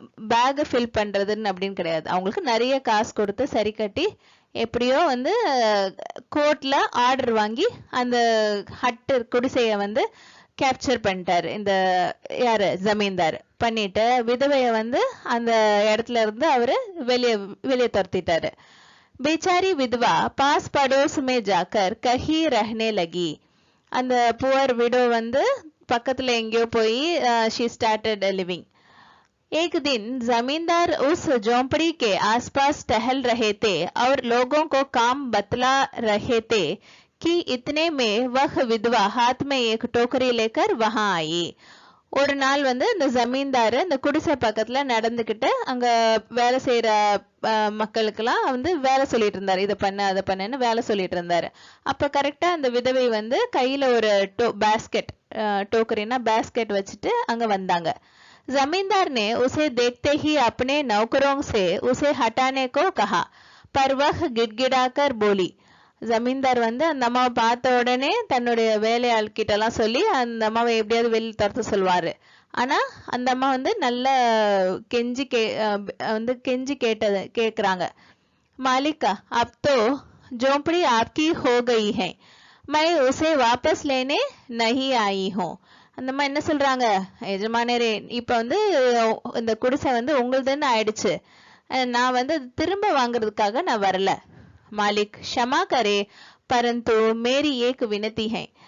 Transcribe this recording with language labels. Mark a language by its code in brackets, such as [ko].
[ta] Back fill பண்றதுன்னு அப்படின்னு கிடையாது. அவங்களுக்கு நிறைய காசு கொடுத்து சரி கட்டி எப்படியோ வந்து கோர்ட்ல ஆர்டர் வாங்கி அந்த ஹட்டு குடிசைய வந்து கேப்சர் பண்ணிட்டாரு இந்த யாரு ஜமீன்தார். பண்ணிட்டு விதவைய வந்து அந்த இடத்துல இருந்து அவரு வெளியே துரத்திட்டாரு. [hi] बेचारी विधवा पास पड़ोस में जाकर कहीं रहने लगी. [ta] அந்த புவர் விடோ வந்து பக்கத்துல எங்கேயோ போய் [en] she started living. [hi] एक दिन जमींदार उस झोंपड़ी के आसपास टहल रहे थे और लोगों को काम बतला रहे थे कि इतने में वह विधवा हाथ में एक टोकरी लेकर वहां आई. [ta] ஒரு நாள் வந்து இந்த ஜமீன்தாரு இந்த குடிசை பக்கத்துல நடந்துகிட்டு அங்க வேலை செய்யற மக்களுக்கெல்லாம் வந்து வேலை சொல்லிட்டு இருந்தாரு. இதை பண்ண அதை பண்ணுன்னு வேலை சொல்லிட்டு இருந்தாரு. அப்ப கரெக்டா அந்த விதவை வந்து கையில ஒரு பேஸ்கெட், டோக்கரினா பேஸ்கெட் வச்சுட்டு அங்க வந்தாங்க. [hi] जमींदार ने उसे देखते ही अपने नौकरों से उसे हटाने को कहा, पर वह गिड़गिड़ाकर बोली. [ta] ஜமீன்தார் வந்து அந்த அம்மாவை பார்த்த உடனே தன்னுடைய வேலையாள் கிட்ட எல்லாம் சொல்லி அந்த அம்மாவை எப்படியாவது வெளியில் துரத்த சொல்வாரு. ஆனா அந்த அம்மா வந்து நல்ல கெஞ்சி கேக்குறாங்க. [hi] மாலிகா, अब तो झोंपड़ी आपकी हो गई है, मैं उसे वापस लेने नहीं आई हूँ. [ta] அந்த அம்மா என்ன சொல்றாங்க, எஜமானரே இப்ப வந்து இந்த குடிசை வந்து உங்களுதுன்னு ஆயிடுச்சு, நான் வந்து திரும்ப வாங்குறதுக்காக நான் வரல. [hi] मालिक क्षमा करे, परंतु मेरी एक विनती है.